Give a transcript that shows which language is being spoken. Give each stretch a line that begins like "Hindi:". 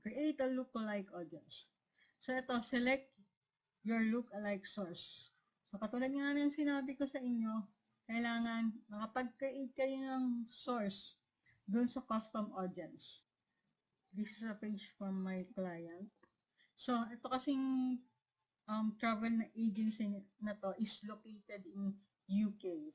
English: Create a lookalike audience. So, ito, select your lookalike source.
Filipino: So, katulad nga ng sinabi ko sa inyo, kailangan makapag-create kayo ng source dun sa custom audience.
English: This is a page from my client.
Filipino: So, ito kasing travel na agency na to
English: is located in UK.